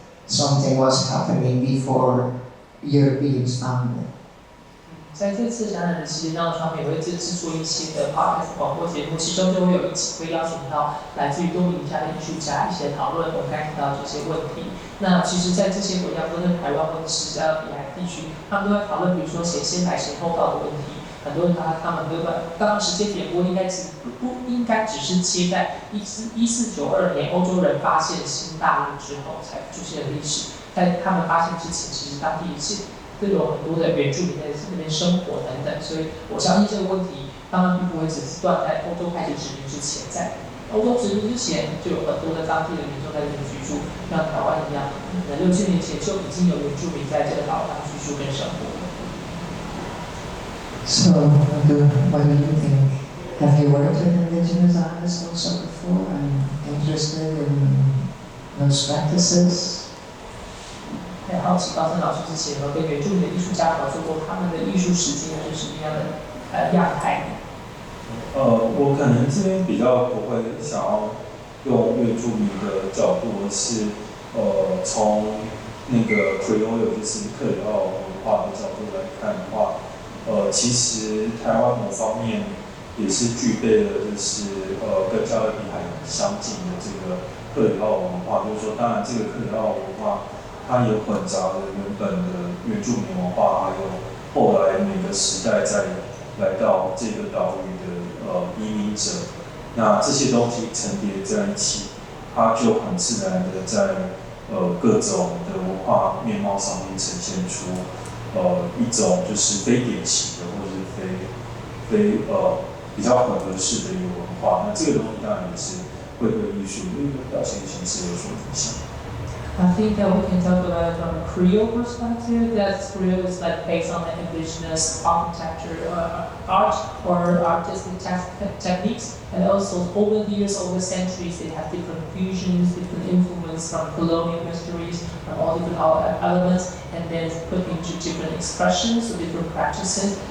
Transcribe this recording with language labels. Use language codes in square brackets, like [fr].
[en] Something was happening before Europeans found it. [zh] 在这次展览的期间当中，他们也会制作一些的 podcast 广播节目，其中就会有一期会邀请到来自于多米尼加的艺术家一起讨论我们刚才提到这些问题。那其实，在这些国家，不论台湾或者是加勒比海地区，他们都在讨论，比如说谁先来谁后到的问题。很多人他们都在，当然时间点不应该只是切在1492年欧洲人发现新大陆之后才出现的历史，在他们发现之前，其实当地都有很多的原住民在那边生活等等，所以我相信这个问题当然并不会只是断在欧洲开始殖民之前，在欧洲殖民之前就有很多的当地的民众在这边居住，像台湾一样，可能6、7年前就已经有原住民在这个岛上居住跟生活。 [en] So, what do you think? Have you worked with indigenous artists also before and interested in those practices? [zh] 很好奇高森老师之前有跟原住民的艺术家合作过，他们的艺术实践是什么样的样态？我可能这边比较不会想要用原住民的角度，而是从那个 Creole 就是克里奥文化的角度来看的话。其实台湾某方面也是具备了，就是跟加勒比海相近的这个克里奥文化，就是说，当然这个克里奥文化它也混杂了原本的原住民文化，还有后来每个时代再来到这个岛屿的移民者，那这些东西层叠在一起，它就很自然的在各种的文化面貌上面呈现出。一种就是非典型的，或者是非比较混合式的一个文化。那这个东西当然也是会对艺术的一个表现形式有所影响。 [en] I think that we can talk about it from a Creole perspective. That Creole is like based on the indigenous architecture, art or artistic techniques, and also over the years, over the centuries, they have different fusions, different influence from colonial histories, from all different elements, and then put into different expressions or different practices.